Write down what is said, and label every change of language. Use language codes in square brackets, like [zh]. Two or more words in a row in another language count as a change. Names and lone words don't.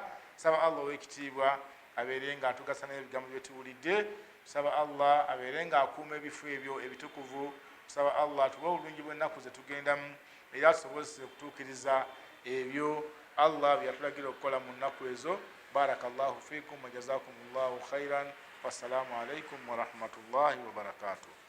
[lg] Saba Allah ow'ekitiibwa abeere nga atugasa n'ebigambo bye tuwulidde. Saba Allah abeere nga akuuma ebifo ebyo ebitukuvu. Saba Allah atuwe obulungi bw'ennaku ze tugendamu, era tusobozese okutuukiriza ebyo Allah bye yatulagira okukola mu nnaku ezo. [ar] بارك الله فيكم وجزاكم الله خيرا. والسلام عليكم ورحمة الله وبركاته.